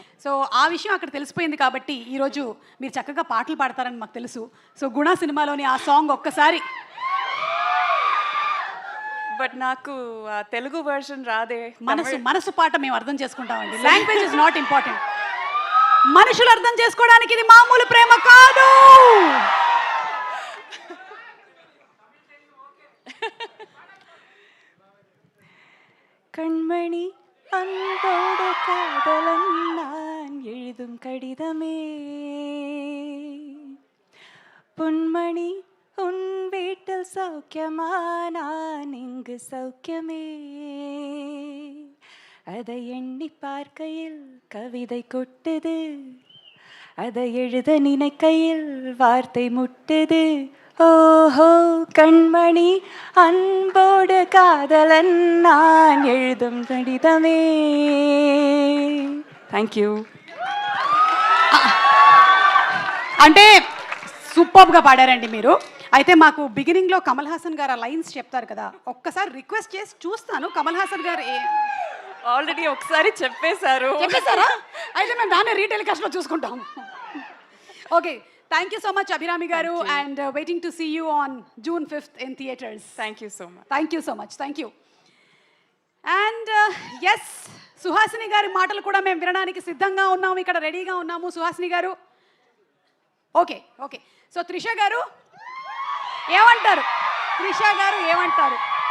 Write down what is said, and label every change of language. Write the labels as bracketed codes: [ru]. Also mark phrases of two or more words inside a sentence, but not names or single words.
[te] సో ఆ విషయం అక్కడ తెలిసిపోయింది కాబట్టి ఈరోజు మీరు చక్కగా పాటలు పాడతారని మాకు తెలుసు. సో గుణ సినిమాలోని ఆ సాంగ్ ఒక్కసారి. బట్ నాకు తెలుగు వర్షన్ రాదే. మనసు పాట మేము అర్థం చేసుకుంటామండి. [en] language is not important. [te] మనుషులు అర్థం చేసుకోవడానికి ఇది మామూలు ప్రేమ కాదు. [ta] கண்மணி அன்போடு காதலன் நான் எழுதும் கடிதமே, பொன்மணி உன் வீட்டில் சௌக்கியமா, நான் இங்கு சௌக்கியமே. அதை எண்ணி பார்க்கையில் கவிதை கொட்டுது, அதை எழுத நினைக்கையில் வார்த்தை முட்டுது. ஓஹோ கண்மணி அன்போடு காதலன் நான் எழுதும் கடிதமே. [en] thank you. [te] అంటే సూపర్గా పాడారండి మీరు. అయితే మాకు బిగినింగ్లో కమల్ హాసన్ గారు ఆ లైన్స్ చెప్తారు కదా, ఒక్కసారి రిక్వెస్ట్ చేసి చూస్తాను. కమల్ హాసన్ గారు ఆల్రెడీ ఒకసారి చెప్పేశారా? అయితే మేము దాన్ని రీటెలికాస్ట్లో చూసుకుంటాం. ఓకే, [en] thank you so much Abhirami garu, and waiting to see you on June 5th in theaters. Thank you so much. Thank you so much. Thank you. And yes, [te] సుహాసిని గారి మాటలు కూడా మేము వినడానికి సిద్ధంగా ఉన్నాము, ఇక్కడ రెడీగా ఉన్నాము. సుహాసిని గారు ఓకే. సో త్రిష గారు ఏమంటారు?